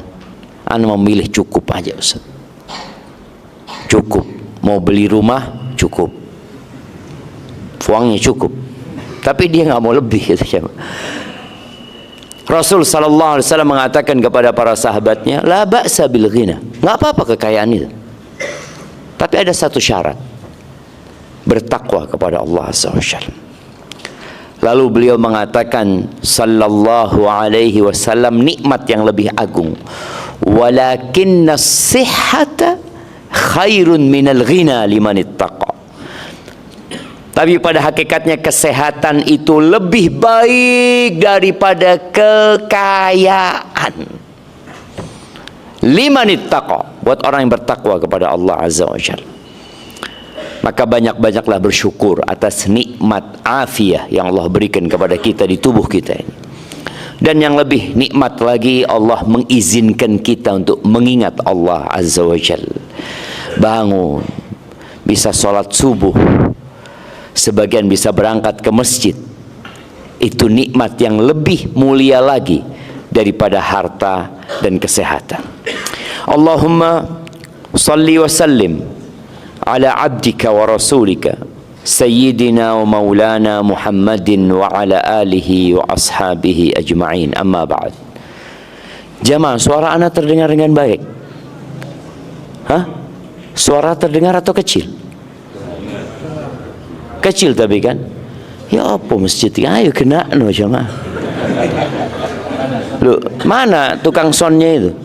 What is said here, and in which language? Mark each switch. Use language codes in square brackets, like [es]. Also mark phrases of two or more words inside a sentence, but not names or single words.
[id] Anak memilih cukup aja, Ustaz. Cukup. Mau beli rumah, cukup. Uangnya cukup. Tapi dia nggak mau lebih, gitu, jemaah. Rasul [ar] صلى الله عليه وسلم [id] mengatakan kepada para sahabatnya, [ar] لا بأس بالغنى. [id] Nggak apa-apa kekayaan itu. Tapi ada satu syarat. Bertakwa kepada Allah [ar] عز وجل. [id] Lalu beliau mengatakan [ar] صلى الله عليه وسلم, [id] nikmat yang lebih agung. [ar] ولكن الصحة خير من الغنى لمن اتقى. [id] Tapi pada hakikatnya kesehatan itu lebih baik daripada kekayaan. [ar] لمن اتقى, [id] buat orang yang bertakwa kepada Allah [ar] عز وجل. [id] Maka banyak-banyaklah bersyukur atas nikmat afiah yang Allah berikan kepada kita di tubuh kita ini. Dan yang lebih nikmat lagi, Allah mengizinkan kita untuk mengingat Allah [ar] عز وجل. [id] Bangun, bisa sholat subuh, sebagian bisa berangkat ke masjid. Itu nikmat yang lebih mulia lagi daripada harta dan kesehatan. [ar] اللهم صل وسلم على عبدك ورسولك سيدنا ومولانا محمد وعلى آله وأصحابه أجمعين، أما بعد. [id] Jamaah, suara anak terdengar dengan baik? Hah? Suara terdengar atau kecil? Kecil tapi kan? Ya apa masjid? Ayo kena no jamaah. Loh, mana tukang soundnya itu?